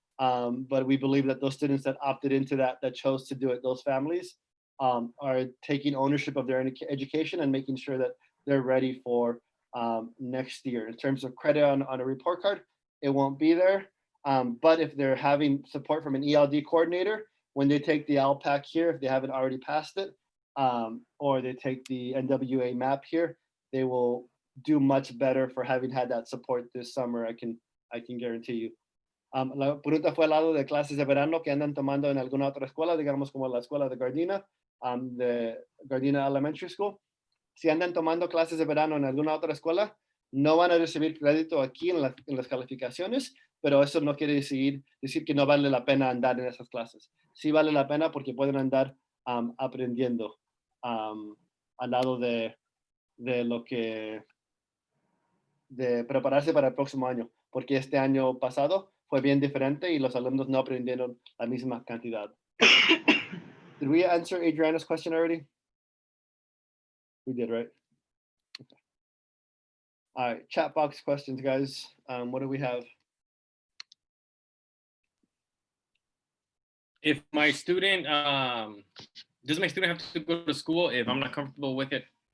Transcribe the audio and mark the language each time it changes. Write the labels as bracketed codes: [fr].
[en] But we believe that those students that opted into that chose to do it, those families are taking ownership of their education and making sure that they're ready for next year. In terms of credit on a report card, it won't be there. But if they're having support from an ELD coordinator, when they take the LPAC here, if they haven't already passed it, or they take the NWA map here, they will do much better for having had that support this summer, I can guarantee you. [es] La pregunta fue al lado de clases de verano que andan tomando en alguna otra escuela, digamos como la escuela de Gardena, de Gardena Elementary School. Si andan tomando clases de verano en alguna otra escuela, no van a recibir crédito aquí en las calificaciones, pero eso no quiere decir que no vale la pena andar en esas clases. Sí vale la pena porque pueden andar aprendiendo al lado de lo que, de prepararse para el próximo año, porque este año pasado fue bien diferente y los alumnos no aprendieron la misma cantidad. [en] Did we answer Adriana's question already? We did, right? Okay. All right, chat box questions, guys. What do we have? If my student, does my student have to go to school if I'm not comfortable with it?